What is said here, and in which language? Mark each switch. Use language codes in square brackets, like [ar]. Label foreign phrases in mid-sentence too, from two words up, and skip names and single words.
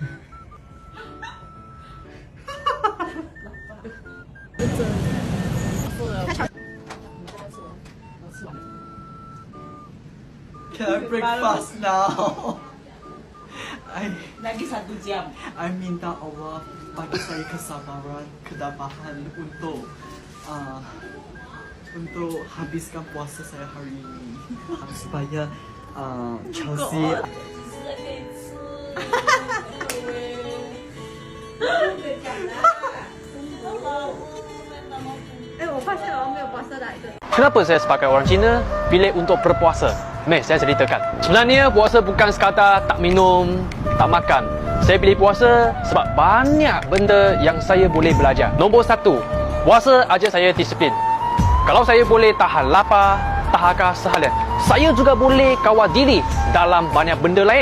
[en] Can I break fast now? [ms] Lagi 1 jam. I minta Allah bagi saya kesabaran, kedabahan untuk habiskan puasa saya hari ini. Supaya Chelsea [zh] 我发现我没有 [ms] puasa dah itu. Kenapa saya sebagai orang Cina pilih untuk berpuasa? Mari saya ceritakan. Sebenarnya puasa bukan sekadar tak minum, tak makan. Saya pilih puasa sebab banyak benda yang saya boleh belajar. Nombor 1, puasa ajar saya disiplin. Kalau saya boleh tahan lapar, tahaka seharian, saya juga boleh kawal diri dalam banyak benda lain.